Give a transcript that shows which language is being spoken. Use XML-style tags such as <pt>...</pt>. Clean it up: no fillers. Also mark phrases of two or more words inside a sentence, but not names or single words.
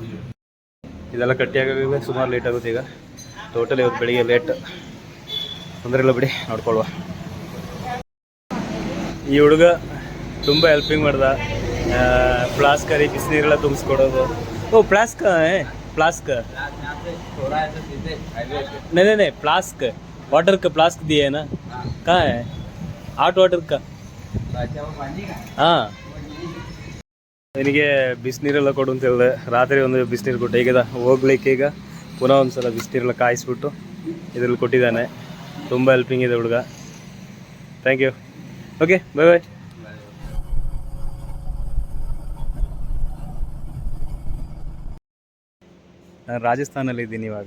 <kn>ಇದೆಲ್ಲ ಕಟ್ಟಿ ಆಗಾಗಲೇ ಸುಮಾರು ಲೇಟ್ ಆಗುತ್ತೆ. ಈಗ ಟೋಟಲ್ ಇವತ್ತು ಬೆಳಿಗ್ಗೆ ಲೇಟ್. ತೊಂದರೆ ಇಲ್ಲ ಬಿಡಿ, ನೋಡ್ಕೊಳ್ಳುವ. ಈ ಹುಡುಗ ತುಂಬ ಹೆಲ್ಪಿಂಗ್ ಮಾಡ್ದ. ಫ್ಲಾಸ್ಕರಿ ಬಿಸಿನೀರೆಲ್ಲ ತುಂಬಿಸ್ಕೊಡೋದು.</kn> <hi>ಓ ಫ್ಲಾಸ್ಕ್ फ्लास्क नहीं फ्लास्क वाटर का फ्लास्क दिए है ना, कहाँ है</hi> <en>hot water</en> <hi>का?</hi> <kn>ಹಾಂ, ನನಗೆ ಬಿಸಿನೀರೆಲ್ಲ ಕೊಡು ಅಂತ ಹೇಳಿದೆ. ರಾತ್ರಿ ಒಂದು ಬಿಸಿನೀರು ಕೊಟ್ಟೆ. ಈಗ ಹೋಗ್ಲಿಕ್ಕೆ ಈಗ ಪುನಃ ಒಂದು ಸಲ ಬಿಸಿನೀರೆಲ್ಲ ಕಾಯಿಸ್ಬಿಟ್ಟು ಇದರಲ್ಲಿ ಕೊಟ್ಟಿದ್ದಾನೆ. ತುಂಬ ಹೆಲ್ಪಿಂಗ್ ಇದೆ ಹುಡುಗ.</kn> <en>thank you.</en> <kn>ಓಕೆ,</kn> <en>bye bye.</en> <kn>ನಾನು ರಾಜಸ್ಥಾನಲ್ಲಿ ಇದ್ದೀನಿ ಇವಾಗ.</kn>